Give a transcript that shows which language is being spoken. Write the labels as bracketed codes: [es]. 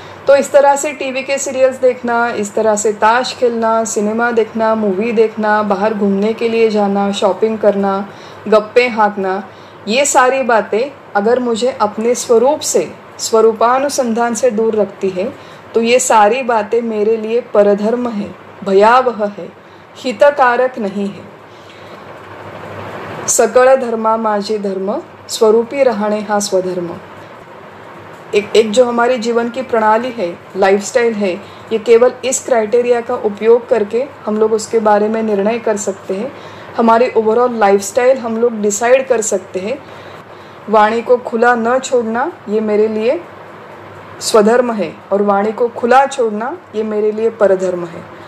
[hi] तो इस तरह से टीवी के सीरियल्स देखना, इस तरह से ताश खेलना, सिनेमा देखना, मूवी देखना, बाहर घूमने के लिए जाना, शॉपिंग करना, गप्पे हाँकना, ये सारी बातें अगर मुझे अपने स्वरूप से, स्वरूपानुसंधान से दूर रखती है तो ये सारी बातें मेरे लिए परधर्म है, भयावह है, हितकारक नहीं है। [mr] सकळ धर्मा माझे धर्म, स्वरूपी रहणे हा स्वधर्म। [hi] एक जो हमारी जीवन की प्रणाली है, लाइफस्टाइल है, ये केवल इस क्राइटेरिया का उपयोग करके हम लोग उसके बारे में निर्णय कर सकते हैं। हमारी ओवरऑल लाइफस्टाइल हम लोग डिसाइड कर सकते हैं। वाणी को खुला न छोड़ना ये मेरे लिए स्वधर्म है और वाणी को खुला छोड़ना ये मेरे लिए परधर्म है।